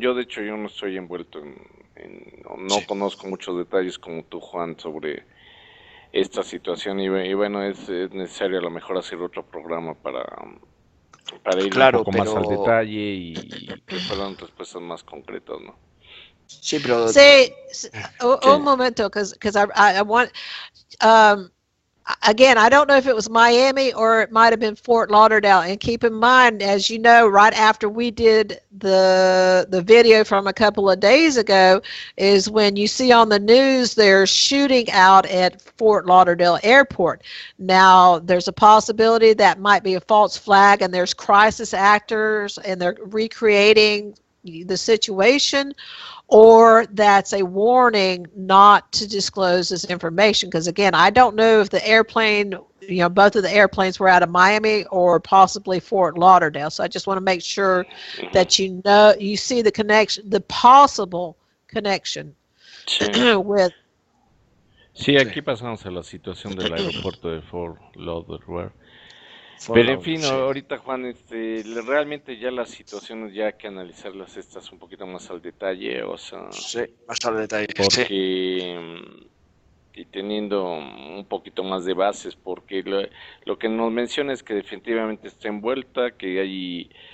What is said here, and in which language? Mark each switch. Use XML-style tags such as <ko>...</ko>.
<es>Yo, de hecho, no estoy envuelto no conozco muchos detalles como tú, Juan, sobre esta situación, y bueno, es necesario a lo mejor hacer otro programa para ir Claro, un poco más al pero detalle y que fueran respuestas más concretas, ¿no? sí, pero</es> <en>Say,</en> <es>¿qué? un momento,</es> <en>because I want, again, I don't know if it was Miami or it might have been Fort Lauderdale. And keep in mind, as you know, right after we did the video from a couple of days ago, is when you see on the news they're shooting out at Fort Lauderdale Airport. Now, there's a possibility that might be a false flag, and there's crisis actors, and they're recreating the situation, or that's a warning not to disclose this information. Because again, I don't know if the airplane, both of the airplanes were out of Miami or possibly Fort Lauderdale. So I just want to make sure that you see the connection, the possible connection with.</en> <es>Sí, aquí pasamos a la situación del aeropuerto de Fort Lauderdale. Pero en fin, ahorita, Juan, realmente ya las situaciones ya hay que analizarlas estas un poquito más al detalle, o sea, Sí, más al detalle. porque y teniendo un poquito más de bases, porque lo que nos menciona es que definitivamente está envuelta, que hay</es>